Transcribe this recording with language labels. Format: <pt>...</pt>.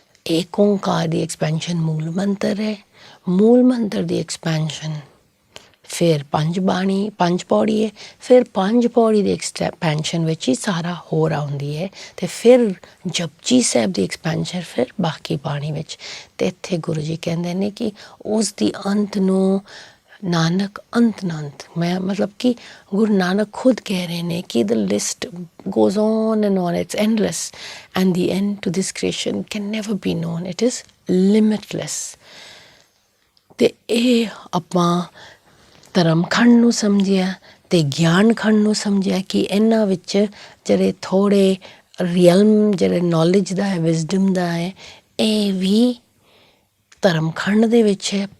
<pa>ਏਕ ਓਂਕਾਰ ਦੀ ਐਕਸਪੈਂਸ਼ਨ ਮੂਲ ਮੰਤਰ ਹੈ ਮੂਲ ਮੰਤਰ ਦੀ ਐਕਸਪੈਂਸ਼ਨ ਫਿਰ 5 ਪੌੜੀ ਹੈ ਫਿਰ 5 ਪੌੜੀ ਦੀ ਐਕਸਪੈਂਸ਼ਨ ਵਿੱਚ ਹੀ ਸਾਰਾ ਹੋਰ ਆਉਂਦੀ ਹੈ ਅਤੇ ਫਿਰ ਜਪਜੀ ਸਾਹਿਬ ਦੀ ਐਕਸਪੈਂਸ਼ਨ ਫਿਰ ਬਾਕੀ ਬਾਣੀ ਵਿੱਚ ਅਤੇ ਇੱਥੇ ਗੁਰੂ ਜੀ ਕਹਿੰਦੇ ਨੇ ਕਿ ਉਸ ਦੀ ਅੰਤ ਨੂੰ ਨਾਨਕ ਅੰਤ ਨਾ ਅੰਤ। ਮੈਂ ਮਤਲਬ ਕਿ ਗੁਰੂ ਨਾਨਕ ਖੁਦ ਕਹਿ ਰਹੇ ਨੇ ਕਿ</pa> <en>the list goes on and on, it's endless and the end to this creation can never be known, it is limitless।</en> <pa>ਤੇ ਇਹ ਆਪਾਂ ਧਰਮ ਖੰਡ ਨੂੰ ਸਮਝਿਆ ਅਤੇ ਗਿਆਨ ਖੰਡ ਨੂੰ ਸਮਝਿਆ ਕਿ ਇਹਨਾਂ ਵਿੱਚ ਜਿਹੜੇ ਥੋੜ੍ਹੇ ਰੀਅਲਮ ਜਿਹੜੇ ਨੌਲੇਜ ਦਾ ਹੈ, ਵਿਜ਼ਡਮ ਦਾ ਹੈ, ਇਹ ਵੀ ਧਰਮ ਖੰਡ ਦੇ ਵਿੱਚ ਹੈ।</pa>